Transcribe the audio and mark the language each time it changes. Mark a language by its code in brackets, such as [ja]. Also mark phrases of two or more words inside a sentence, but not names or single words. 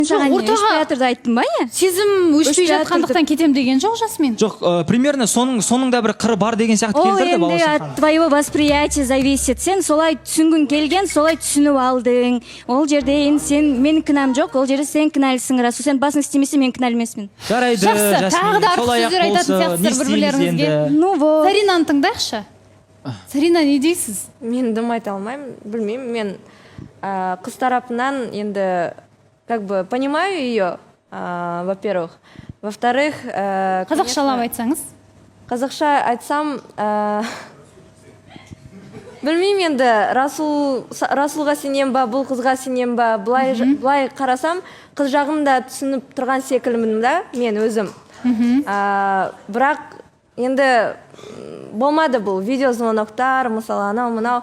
[kk] саған өшпей жатырды айттым ба я? Сезім өшпей жатқандықтан кетем деген жоқ Жасмин. Жоқ, примерно соның да бір қыры бар деген сияқты Ол келтірді енді Балауса от ханым. [ru] твоего восприятия зависит. [kk] Сен солай түсінгің келген, солай түсініп алдың. Ол жерде енді сен менің кінәм жоқ, ол жерде сен кінәлісің рас. Сен басың істемесе мен кінәлі емеспін. Жарайды, Жақсы, Жасмин, тағы да артық солай ақ сөздер айтатын болса, сияқтысыздар не істейміз бір-бірлеріңізге. енді? [ru] Ну вот. [kk] Саринаны тыңдайықшы. Сарина не дейсіз? Мен дым айта алмаймын, білмеймін. Мен қыз тарапынан енді [ru] как бы понимаю ее, во-первых. Во-вторых, [kk] Қазақшалап айтсаңыз. қазақша айтсам, білмеймін енді Расулға сенем ба, бұл қызға сенем ба, былай қарасам, қыз жағын да түсініп тұрған секілімін да, мен өзім. Бірақ енді болмады бұл видеозвоноктар, мысалы анау мынау.